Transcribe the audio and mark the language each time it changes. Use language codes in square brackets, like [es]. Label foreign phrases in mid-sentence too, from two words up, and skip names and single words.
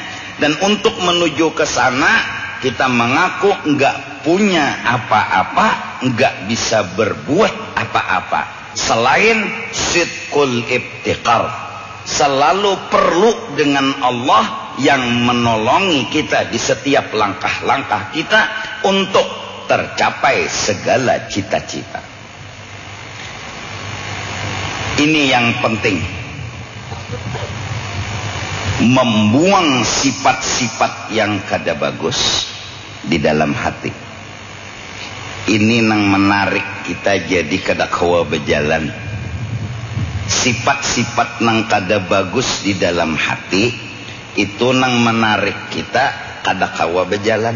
[id] Dan untuk menuju ke sana, kita mengaku nggak punya apa-apa, nggak bisa berbuat apa-apa selain [ar] sidqul ibtiqar, [id] selalu perlu dengan Allah yang menolongi kita di setiap langkah-langkah kita untuk tercapai segala cita-cita. [bjn] Ini yang penting, membuang sifat-sifat yang kada bagus di dalam hati. Ini nang menarik kita jadi kada kawa berjalan. Sifat-sifat nang kada bagus di dalam hati itu nang menarik kita kada kawa berjalan.